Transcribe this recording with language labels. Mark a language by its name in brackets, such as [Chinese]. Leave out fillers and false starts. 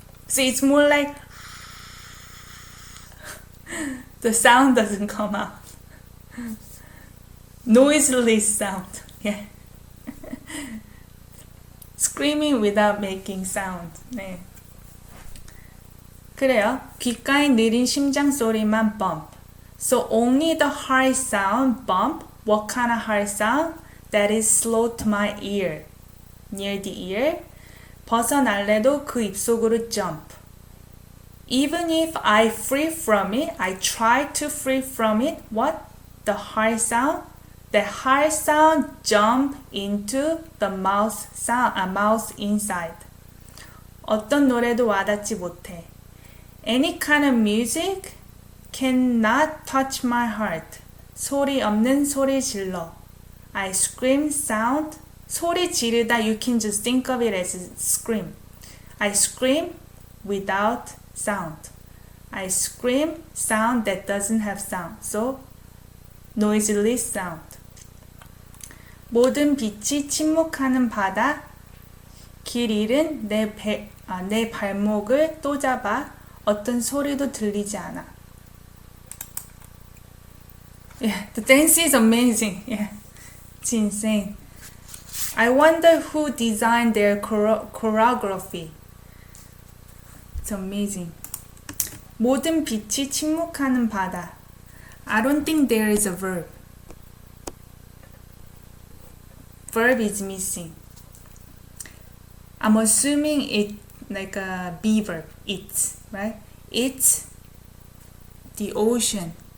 [English] So it's more like the sound doesn't come out. Noiseless sound. Yeah. Screaming without making sound. [Korean] 네. 그래요. 귓가에 느린 심장 소리만 bump. [English] So only the heart sound bump. What kind of heart sound? That is slow to my ear. Near the ear. [Korean] 벗어날래도 그 입속으로 jump. [English] Even if I free from it, I try to free from it. What? The heart sound? The heart sound jump into the mouth sound, mouth inside. [Korean] 어떤 노래도 와닿지 못해. [English] Any kind of music cannot touch my heart. [Korean] 소리 없는 소리 질러. [English] I scream sound. 소리 지르다, you can just think of it as scream. I scream without sound. I scream sound that doesn't have sound. So, noiseless sound. [Korean] 모든 빛이 침묵하는 바다. 길 잃은 내 발목을 또 잡아. 어떤 소리도 들리지 않아. [English] Yeah, the dance is amazing. Yeah, it's insane. I wonder who designed their choreography. It's amazing. [Korean] 모든 빛이 침묵하는 바다. [English] I don't think there is a verb. Verb is missing. I'm assuming it like a be verb. It's, right? It's the ocean.